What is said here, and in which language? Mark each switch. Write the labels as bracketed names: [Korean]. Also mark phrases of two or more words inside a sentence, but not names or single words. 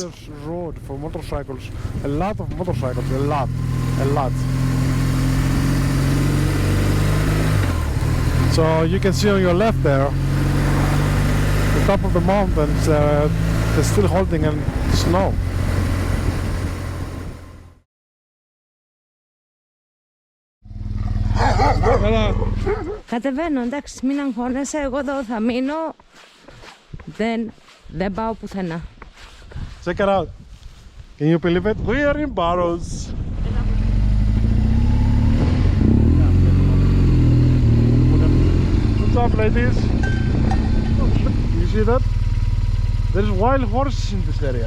[English] There's road for motorcycles, a lot of motorcycles, a lot. So you can see on your left there, the top of the mountains, they're still holding in snow. [Greek] Κατεβαίνω, εντάξει, μην αγχώνεσαι, εγώ εδώ θα μείνω. Δεν πάω πουθενά. [English] Check it out. Can you believe it? We are in Barrows. What's up, ladies? You see that? There's wild horses in this area.